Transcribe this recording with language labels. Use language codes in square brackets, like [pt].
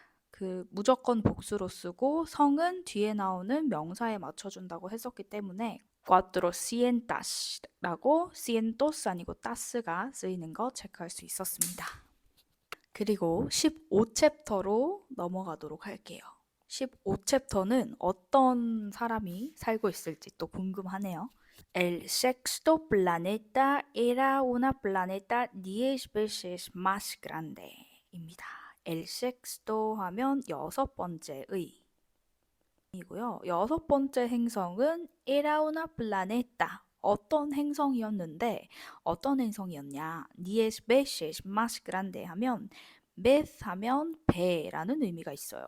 [ko] 그 무조건 복수로 쓰고 성은 뒤에 나오는 명사에 맞춰준다고 했었기 때문에 cuatrocientas라고 cientos 아니고 tas가 쓰이는 거 체크할 수 있었습니다. 그리고 15챕터로 넘어가도록 할게요. 15챕터는 어떤 사람이 살고 있을지 또 궁금하네요. [es] El sexto planeta era una planeta 10 veces más grande [ko] 입니다. El sexto 하면 여섯 번째의 이고요. 여섯 번째 행성은 [es] era una planeta [ko] 어떤 행성이었는데 어떤 행성이었냐? [es] 10 veces más grande [ko] 하면 vez 하면 배라는 의미가 있어요.